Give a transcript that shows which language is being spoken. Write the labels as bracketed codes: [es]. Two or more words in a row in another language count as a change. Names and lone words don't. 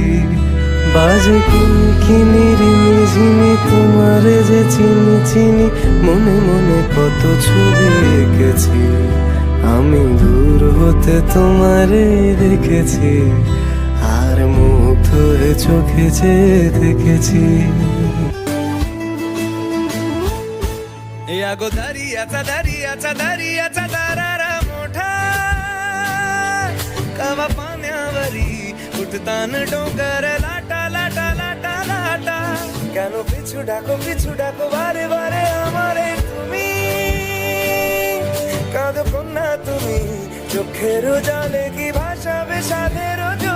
[bn] বাজে কিনি রিমি ঝিমি তোমারে যে চিনি চিনি, মনে মনে কত ছবি এঁকেছি। আমি দূর হতে তোমারে দেখেছি, আর মুগ্ধ চোখে চেয়ে দেখেছি। [mr] या गो दरियाचा दरियाचा दरियाचा दरारा मोठा, कवा पाण्यावरी उठतान डोंगर लाटा लाटा लाटा लाटा। [bn] কেন পিছু ডাকো বারে বারে আমারে তুমি, কাঁদো কন্যা তুমি চোখের জলে কি ভাসাবে সাধের